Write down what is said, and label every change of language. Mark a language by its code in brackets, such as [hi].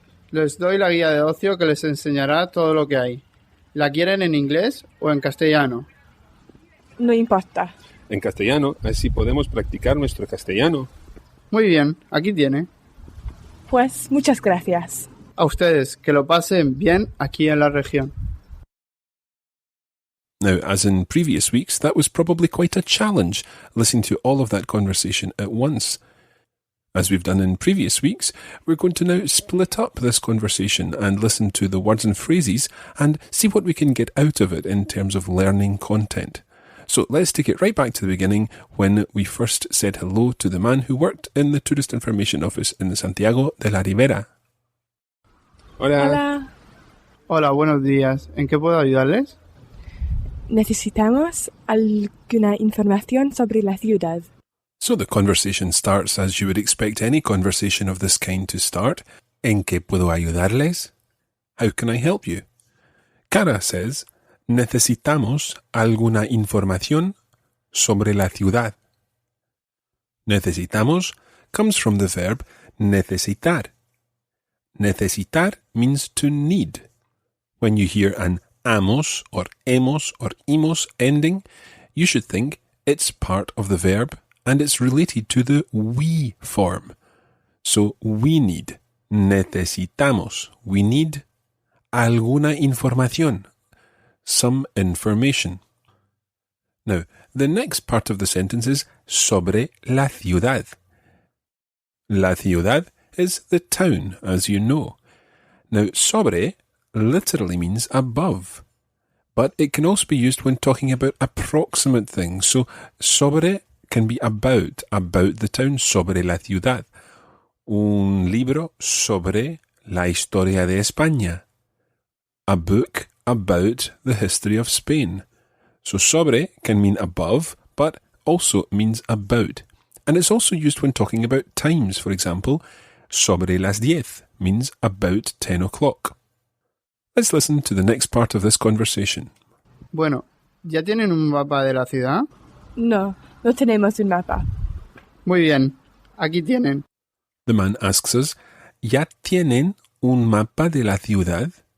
[es] Les doy la guía de ocio que les enseñará todo lo que hay. ¿La quieren en inglés o en castellano? No importa. En castellano, así podemos practicar nuestro castellano. Muy bien, aquí tiene. Pues muchas gracias. A ustedes, que lo pasen bien aquí en la región. [en] Now, as in previous weeks, that was probably quite a challenge, listening to all of that conversation at once. As we've done in previous weeks, we're going to now split up this conversation and listen to the words and phrases and see what we can get out of it in terms of learning content. So let's take it right back to the beginning when we first said hello to the man who worked in the Tourist Information Office in the Santiago de la Ribera. [es] Hola. Hola. Hola, buenos días. ¿En qué puedo ayudarles? Necesitamos alguna información sobre la ciudad. [en] So the conversation starts as you would expect any conversation of this kind to start. [es] ¿En qué puedo ayudarles? [en] How can I help you? Cara says, [es] necesitamos alguna información sobre la ciudad. [en] Necesitamos comes from the verb necesitar. Necesitar means to need. When you hear an amos or hemos or imos ending, you should think it's part of the verb and it's related to the we form. So we need. Necesitamos. We need [es] alguna información. [en] Some information. Now, the next part of the sentence is [es] sobre la ciudad. La ciudad [en] is the town, as you know. Now, sobre literally means above, but it can also be used when talking about approximate things. So, sobre can be about the town, [es] sobre la ciudad. Un libro sobre la historia de España. [en] A book about the history of Spain. So sobre can mean above, but also means about. And it's also used when talking about times. For example, [es] sobre las 10 [en] means about 10 o'clock. Let's listen to the next part of this conversation. [es] Bueno, ¿ya tienen un mapa de la ciudad? No, no tenemos un mapa. Muy bien, aquí tienen. [en] The man asks us, [es] ¿Ya tienen un mapa de la ciudad?